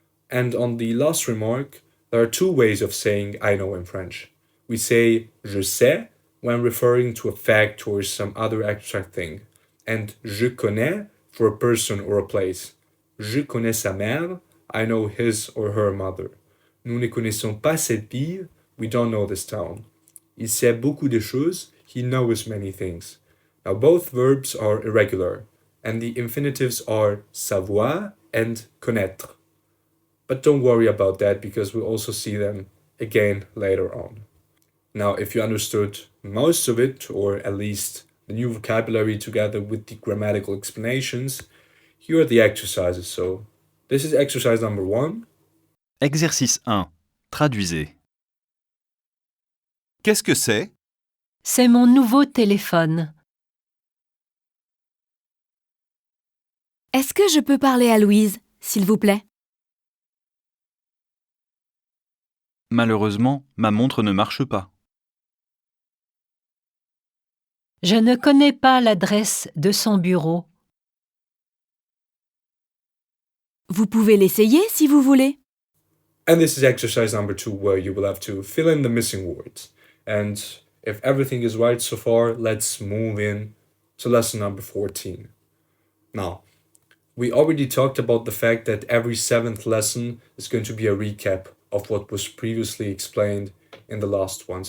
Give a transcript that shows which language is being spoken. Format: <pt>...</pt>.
<en>And on the last remark, there are 2 ways of saying I know in French. We say</en> <fr>je sais</fr> <en>when referring to a fact or some other abstract thing, and</en> <fr>je connais</fr> <en>for a person or a place.</en> <fr>Je connais sa mère,</fr> <en>I know his or her mother.</en> <fr>Nous ne connaissons pas cette ville,</fr> <en>we don't know this town.</en> <fr>Il sait beaucoup de choses,</fr> <en>he knows many things. Now both verbs are irregular, and the infinitives are savoir and connaître. But don't worry about that because we'll also see them again later on. Now, if you understood most of it, or at least the new vocabulary together with the grammatical explanations, here are the exercises. So, this is exercise number 1.</en> <fr>Exercice 1. Traduisez. Qu'est-ce que c'est? C'est mon nouveau téléphone. Est-ce que je peux parler à Louise, s'il vous plaît? Malheureusement, ma montre ne marche pas. Je ne connais pas l'adresse de son bureau. Vous pouvez l'essayer si vous voulez.</fr> <en>And this is exercise number 2, where you will have to fill in the missing words. And if everything is right so far, let's move in to lesson number 14. Now, we already talked about the fact that every 7th lesson is going to be a recap of what was previously explained in the last ones.</en>